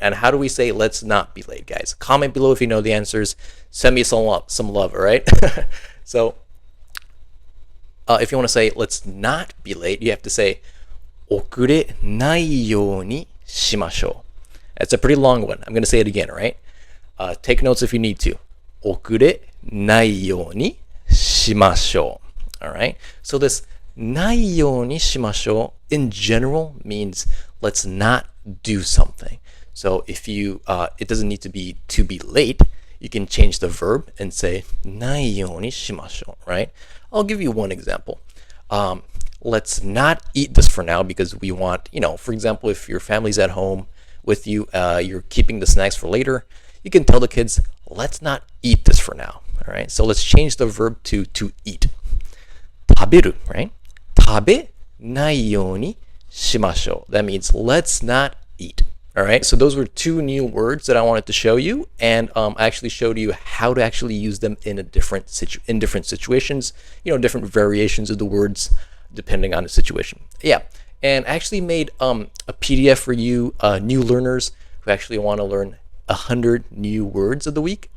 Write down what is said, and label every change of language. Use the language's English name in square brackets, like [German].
[English] And how do we say let's not be late, guys? Comment below if you know the answers. Send me some love, all right? So if you want to say let's not be late, you have to say [Japanese] 遅れないようにしましょう. [English] That's a pretty long one. I'm going to say it again, all right? Take notes if you need to. [Japanese] 遅れないようにしましょう. [English] All right? So this ないようにしましょう in general means let's not do something. So if you, it doesn't need to be late. You can change the verb and say ないようにしましょう, right? I'll give you one example. Let's not eat this for now because we want, for example, if your family's at home with you, you're keeping the snacks for later, you can tell the kids, let's not eat this for now, all right? So let's change the verb to eat. [Japanese] 食べる, right? 食べないようにしましょう. [English] That means let's not eat. All right, so those were two new words that I wanted to show you, and I actually showed you how to actually use them in different situations, different variations of the words depending on the situation. Yeah, and I actually made a PDF for you new learners who actually want to learn 100 new words of the week.